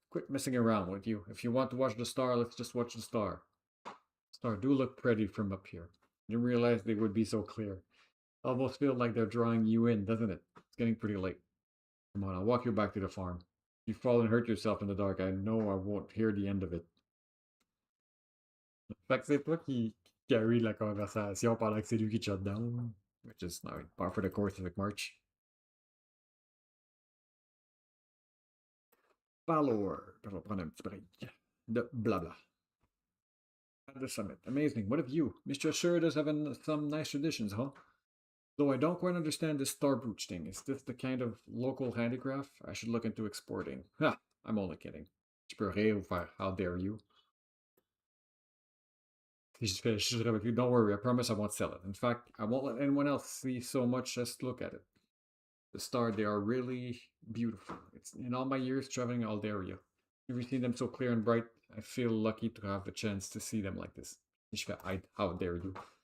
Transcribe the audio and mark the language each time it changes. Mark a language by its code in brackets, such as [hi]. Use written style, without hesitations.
[en] Quit messing around with you. If you want to watch the star, let's just watch the star. Star do look pretty from up here. Didn't realize they would be so clear. Almost feel like they're drawing you in, doesn't it? It's getting pretty late. Come on, I'll walk you back to the farm. If you fall and hurt yourself in the dark, I know I won't hear the end of it. [fr] Fait que c'est toi qui carry la conversation pendant que c'est lui qui te shut down. [en] which is now par for the course avec March. [fr] Valor. Je vais prendre un petit break de blabla. [en] At the summit. Amazing. What of you? Mistria sure does have some nice traditions, huh? Though I don't quite understand this star brooch thing. Is this the kind of local handicraft I should look into exporting? Ha! I'm only kidding. [fr] Je peux rire ou faire, [en] how dare you? Don't worry, I promise I won't sell it. In fact, I won't let anyone else see so much as look at it. The star, they are really beautiful. It's in all my years traveling Alderia. Have you seen them so clear and bright? I feel lucky to have the chance to see them like this. How dare you?